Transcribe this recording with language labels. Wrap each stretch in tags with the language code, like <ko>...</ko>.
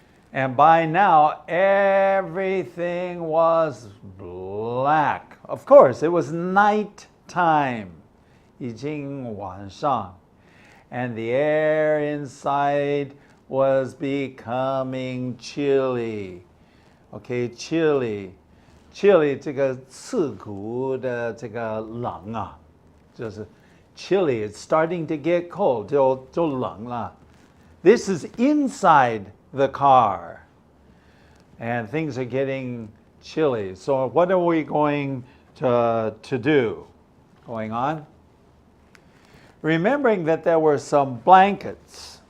<en>And by now, everything was black. Of course, it was night time.</en> <zh>已经晚上.</zh> <en>And the air inside was becoming chilly. Okay, chilly.</en> <zh>Chilly 这个刺骨的这个冷啊，就是 chilly.</zh> <en>It's starting to get cold.</en> <zh>就冷了.</zh> <en>This is inside the car. And things are getting chilly. So what are we going to do? Going on. Remembering that there were some blankets.</en>